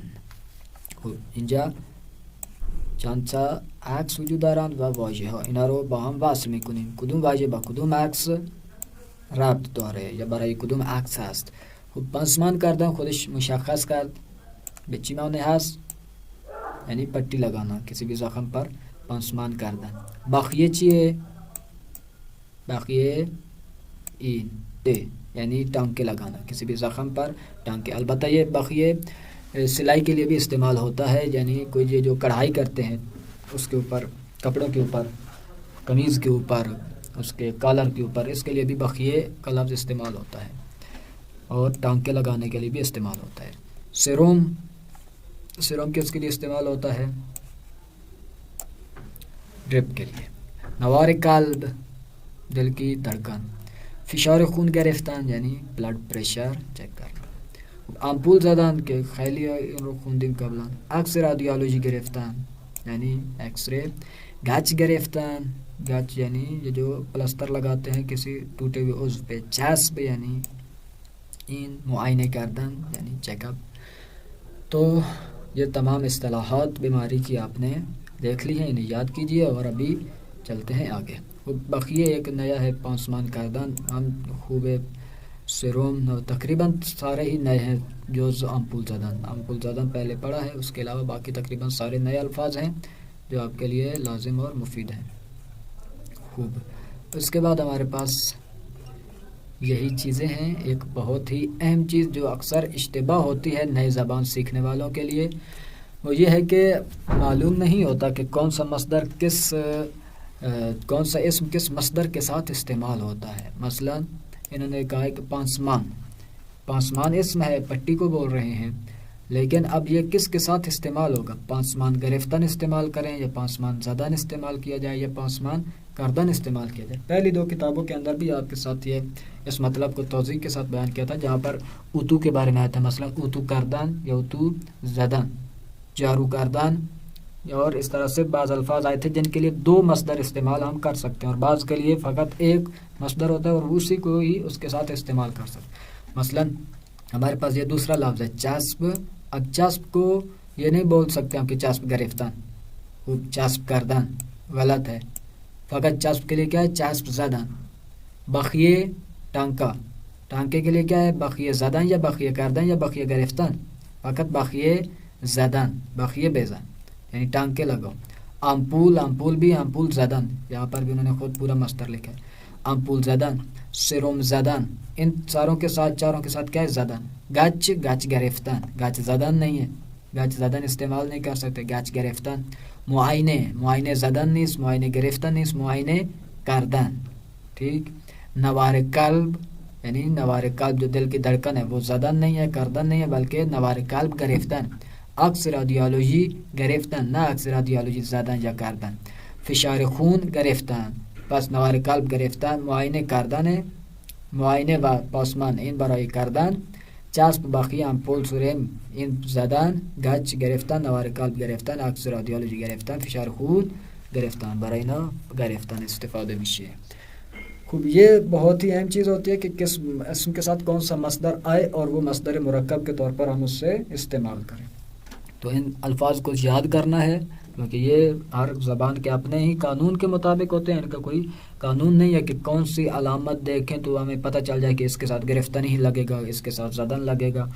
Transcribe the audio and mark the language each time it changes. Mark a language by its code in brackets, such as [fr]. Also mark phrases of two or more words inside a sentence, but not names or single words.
[fa] خوب، اینجا چند تا عکس وجود دارند و واژه ها. اینا رو با هم وصل میکنیم. کدوم واژه با کدوم عکس ربط داره یا برای کدوم عکس هست. خب پانسمان کردن خودش مشخص کرد به چی معنی هست؟ [ur] یعنی پٹی لگانا، کسی بھی زخم پر [fa] پانسمان کردن. بخیه چیه؟ بخیه این ده [ur] یعنی ٹانکے لگانا، کسی بھی زخم پر ٹانکے. البتہ یہ بخیے سلائی کے لیے بھی استعمال ہوتا ہے، یعنی کوئی یہ جو کڑھائی کرتے ہیں اس کے اوپر، کپڑوں کے اوپر، قمیض کے اوپر، اس کے کالر کے اوپر، اس کے لیے بھی بخیے کا لفظ استعمال ہوتا ہے اور ٹانکے لگانے کے لیے بھی استعمال ہوتا ہے. سیروم، سیروم کس کے لیے استعمال ہوتا ہے؟ ڈرپ کے لیے. [fa] نوار قلب [ur] دل کی دھڑکن. [fa] فشار خون گرفتن [ur] یعنی [en] blood pressure [ur] چیک کرنا. [fa] آمپول زدن که خیلی این رو خوندیم قبلا. عکس رادیولوژی گرفتن یعنی ایکس رے. گچ گرفتن، [ur] گچ یعنی یہ جو پلستر لگاتے ہیں کسی ٹوٹے ہوئے عضو پہ. [fa] چسب یعنی این معائنه کردن یعنی چیک اپ. [ur] تو یہ تمام اصطلاحات بیماری کی آپ نے دیکھ لی ہیں، انہیں یاد کیجئے اور ابھی چلتے ہیں آگے. بقیہ ایک نیا ہے [fa] پانسمان کردن، [ur] ہم خوب سیروم، تقریباً سارے ہی نئے ہیں جوز [fa] آمپول زدن. آمپول زدن [ur] پہلے پڑھا ہے، اس کے علاوہ باقی تقریباً سارے نئے الفاظ ہیں جو آپ کے لیے لازم اور مفید ہیں. خوب، اس کے بعد ہمارے پاس یہی چیزیں ہیں. ایک بہت ہی اہم چیز جو اکثر اشتباہ ہوتی ہے نئے زبان سیکھنے والوں کے لیے، وہ یہ ہے کہ معلوم نہیں ہوتا کہ کون سا مصدر کون سا اسم کس مصدر کے ساتھ استعمال ہوتا ہے. مثلا انہوں نے کہا کہ پانسمان، پانسمان اسم ہے، پٹی کو بول رہے ہیں، لیکن اب یہ کس کے ساتھ استعمال ہوگا؟ [fa] پانسمان گرفتن [ur] استعمال کریں یا [fa] پانسمان زدن [ur] استعمال کیا جائے یا [fa] پانسمان کردن [ur] استعمال کیا جائے. پہلی دو کتابوں کے اندر بھی آپ کے ساتھ یہ اس مطلب کو توضیح کے ساتھ بیان کیا تھا، جہاں پر اتو کے بارے میں آیا تھا. [fa] مثلا اتو کردن یا اتو زدن، جارو کردن، [ur] اور اس طرح سے بعض الفاظ آئے تھے جن کے لیے دو مصدر استعمال ہم کر سکتے ہیں اور بعض کے لیے فقط ایک مصدر ہوتا ہے اور اسی کو ہی اس کے ساتھ استعمال کر سکتے ہیں. مثلا ہمارے پاس یہ دوسرا لفظ ہے چسب. اب چسب کو یہ نہیں بول سکتے ہم کہ [fa] چسب گرفتن، چسب کردن، [ur] غلط ہے. فقط چسب کے لیے کیا ہے؟ [fa] چسب زدن. [ur] بخیے ٹانکا، ٹانکے کے لیے کیا ہے؟ [fa] بخیے زدن یا بخیے کردن یا بخیے گرفتن. فقط بخیے زدن، بخیے بیزن یعنی [ur] ٹانکے لگاؤ. آمپول، آمپول بھی [fa] آمپول زدن، [ur] یہاں پر بھی انہوں نے خود پورا مصدر لکھا ہے. [fa] آمپول زدن، سیروم زدن، [ur] ان چاروں کے ساتھ کیا ہے؟ زدن. گچ، [fa] گچ گرفتن، گچ زدن [ur] نہیں ہے، [fa] گچ زدن [ur] استعمال نہیں کر سکتے، [fa] گچ گرفتن. معائنے، معائنے زدن نیست، معائنے گرفتن نیست، معائنے کردن. [ur] ٹھیک. [fa] نوار قلب [ur] یعنی [fa] نوار قلب [ur] جو دل کی دھڑکن ہے وہ زدن نہیں ہے، کردن نہیں ہے، بلکہ [fa] نوار قلب گرفتن. عکس رادیولوژی گرفتن، نه عکس رادیولوژی زدن یا کردن. فشار خون گرفتن، پس نوار قلب گرفتن معاینه کردن، معاینه و پاسمان این برای کردن، چسب بخی امپول سورین این زدن، گچ گرفتن، نوار قلب گرفتن، عکس رادیولوژی گرفتن، فشار خون گرفتن، برای اینا گرفتن استفاده میشه. [ur] خوب یہ بہت ہی اہم چیز ہوتی ہے کہ کس اسم کے ساتھ کون سا مصدر آئے اور وہ مصدر مرکب کے طور پر ہم اس سے استعمال کریں. تو ان الفاظ کو یاد کرنا ہے کیونکہ یہ ہر زبان کے اپنے ہی قانون کے مطابق ہوتے ہیں. ان کا کوئی قانون نہیں ہے کہ کون سی علامت دیکھیں تو ہمیں پتہ چل جائے کہ اس کے ساتھ گرفتن ہی لگے گا، اس کے ساتھ زدن لگے گا.